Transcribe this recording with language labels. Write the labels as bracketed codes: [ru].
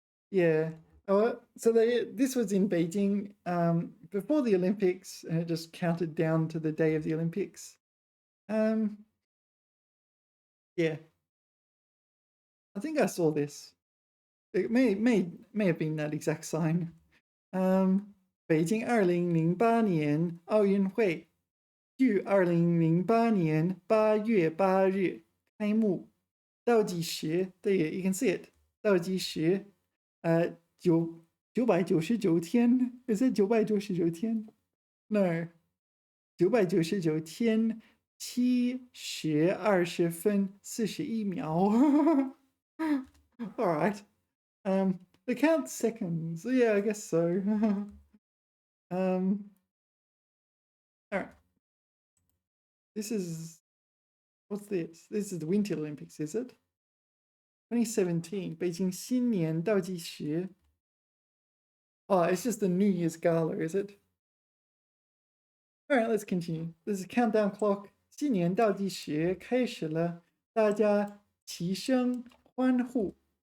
[en] Yeah. Oh, so this was in Beijing before the Olympics, and it just counted down to the day of the Olympics. Yeah. I think I saw this. It may have been that exact sign. [zh] 北京2008年奥运会于2008年8月8日开幕。 [en] 倒计时, you can see it. [zh] 倒计时, 999天. [en] Is it 999天?No. [zh] 999天7时20分41秒. [en] All right. They count seconds. Yeah, I guess so. All right. This is, what's this? This is the Winter Olympics, is it? [zh] 2017, 北京新年倒计时. [en] Oh, it's just the New Year's Gala, is it? All right, let's continue. This is a countdown clock. [zh] 新年倒计时开始了，大家齐声欢呼.